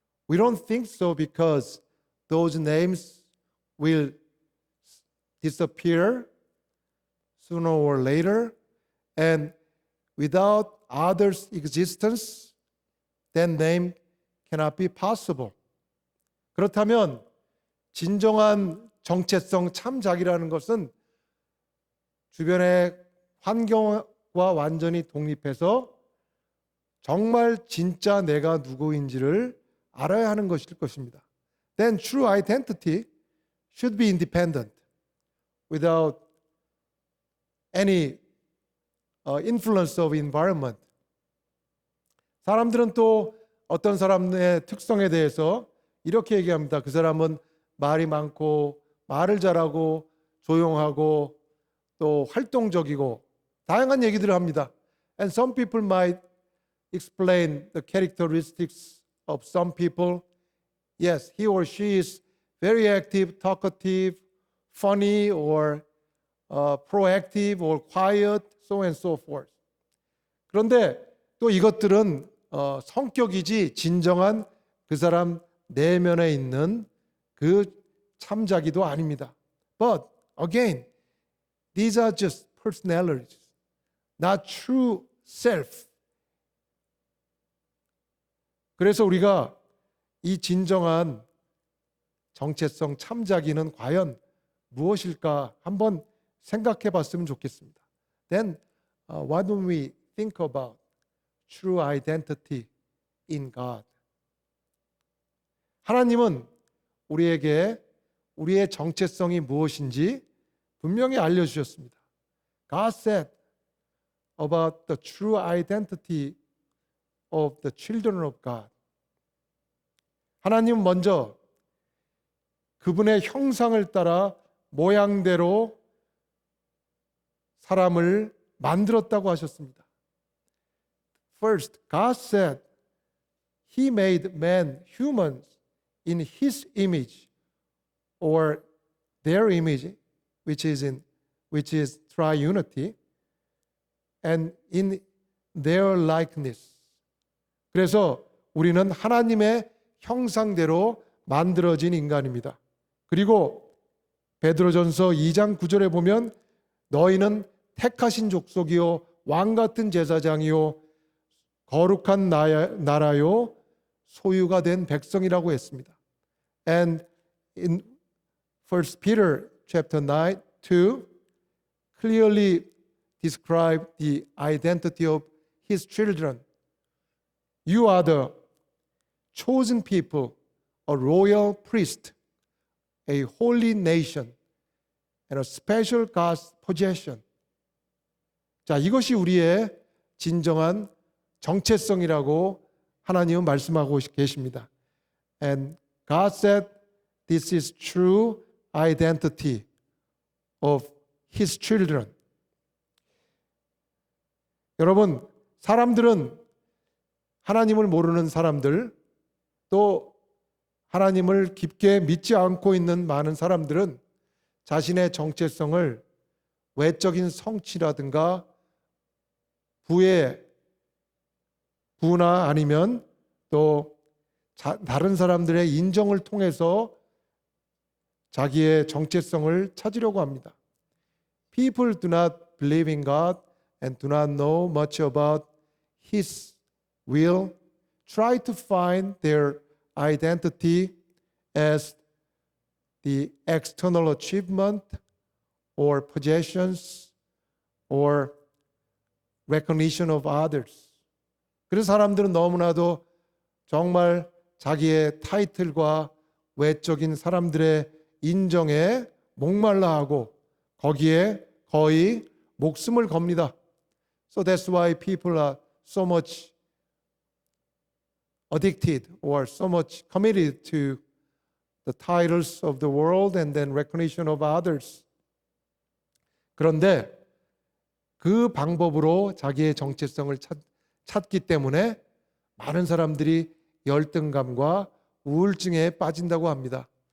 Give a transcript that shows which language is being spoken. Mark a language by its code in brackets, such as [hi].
[en] We don't think so because those names will disappear sooner or later, and without others' existence, that name cannot be possible. [ko] 그렇다면 진정한 정체성 참자기라는 것은 주변의 환경과 완전히 독립해서 정말 진짜 내가 누구인지를 알아야 하는 것일 것입니다. [en] Then true identity should be independent without any influence of environment. [ko] 사람들은 또 어떤 사람의 특성에 대해서 이렇게 얘기합니다. 그 사람은 말이 많고 말을 잘하고 조용하고 또 활동적이고 다양한 얘기들을 합니다. [en] And some people might explain the characteristics of some people. Yes, he or she is very active, talkative, funny, or proactive, or quiet, so and so forth. [ko] 그런데 또 이것들은 성격이지 진정한 그 사람 내면에 있는 그 참자기도 아닙니다. [en] But again, these are just personalities, not true self. [ko] 그래서 우리가 이 진정한 정체성 참자기는 과연 무엇일까 한번 생각해 봤으면 좋겠습니다. [en] Then why don't we think about true identity in God? [ko] 하나님은 우리에게 우리의 정체성이 무엇인지 분명히 알려주셨습니다. [en] God said about the true identity of the children of God. [ko] 하나님은 먼저 그분의 형상을 따라 모양대로 사람을 만들었다고 하셨습니다. [en] First, God said He made man humans in His image, or their image, which is triunity, and in their likeness. [ko] 그래서 우리는 하나님의 형상대로 만들어진 인간입니다. 그리고 베드로전서 2장 9절에 보면 너희는 택하신 족속이요 왕 같은 제사장이요 거룩한 나라요 소유가 된 백성이라고 했습니다. [en] And in 1 Peter chapter 9, 2 clearly describe the identity of his children. You are the chosen people, a royal priest, a holy nation, and a special God's possession. [ko] 자, 이것이 우리의 진정한 정체성이라고 하나님은 말씀하고 계십니다. [en] And God said this is true identity of His children. [ko] 여러분, 사람들은 하나님을 모르는 사람들, 또 하나님을 깊게 믿지 않고 있는 많은 사람들은 자신의 정체성을 외적인 성취라든가 부나 아니면 또 다른 사람들의 인정을 통해서 자기의 정체성을 찾으려고 합니다. [en] People do not believe in God and do not know much about His will, try to find their identity as the external achievement or possessions or recognition of others. [ko] 그래서 사람들은 너무나도 정말 자기의 타이틀과 외적인 사람들의 인정에 목말라 하고 거기에 거의 목숨을 겁니다. [en] So that's why people are so much addicted or so much committed to the titles of the world and then recognition of others. [ko] 그런데 그 방법으로 자기의 정체성을 찾기 때문에 많은 사람들이 열등감과 우울증에 빠진다고 합니다.